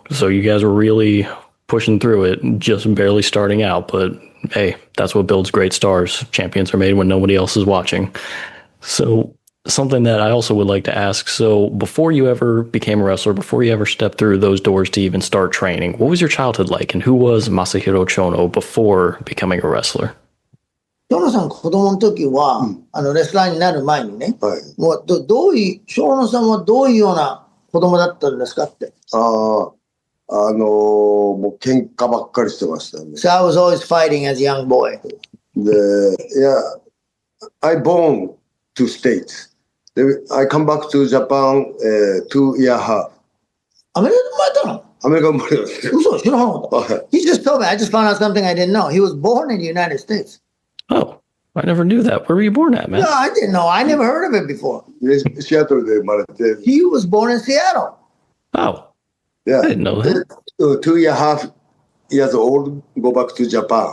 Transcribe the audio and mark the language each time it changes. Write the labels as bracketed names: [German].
[English] So you guys are really pushing through it, just barely starting out, but hey, that's what builds great stars. Champions are made when nobody else is watching. So something that I also would like to ask, so before you ever became a wrestler, before you ever stepped through those doors to even start training, what was your childhood like, and who was Masahiro Chono before becoming a wrestler? [Japanese] チョノさん子供の時は、レスラーになる前にね、もうどういう、チョノさんはどういうような子供だったんですかって。もう喧嘩ばっかりしてましたね。 [English] So I was always fighting as a young boy. で、I born to States. I come back to Japan 2 year half. [Japanese] アメリカで生まれたの？アメリカ生まれたんですよ。嘘、知らなかった。 [English] He just told me. I just found out something I didn't know. He was born in the United States. Oh, I never knew that. Where were you born at, man? No, I didn't know. I never heard of it before. [Japanese] シアトルで生まれて。 [English] He was born in Seattle. Oh, yeah. I didn't know that. 2 year half years old, go back to Japan.